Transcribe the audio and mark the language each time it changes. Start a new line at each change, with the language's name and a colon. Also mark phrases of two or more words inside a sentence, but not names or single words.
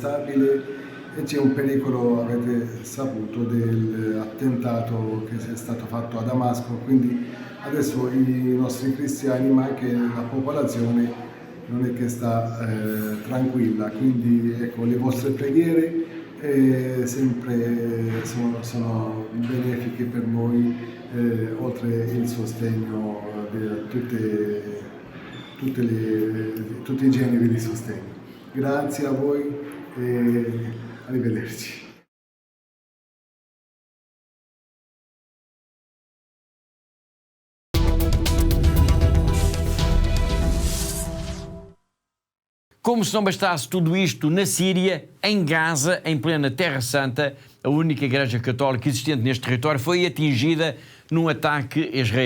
Italian: stabile e c'è un pericolo, avete saputo, dell'attentato che è stato fatto a Damasco, quindi adesso i nostri cristiani ma anche la popolazione non è che sta tranquilla, quindi ecco, le vostre preghiere sempre sono benefiche per noi, oltre il sostegno di tutti i generi di sostegno. Grazie a voi e arrivederci.
Portuguese: Como se não bastasse tudo isto, na Síria, em Gaza, em plena Terra Santa, a única igreja católica existente neste território foi atingida num ataque israelita.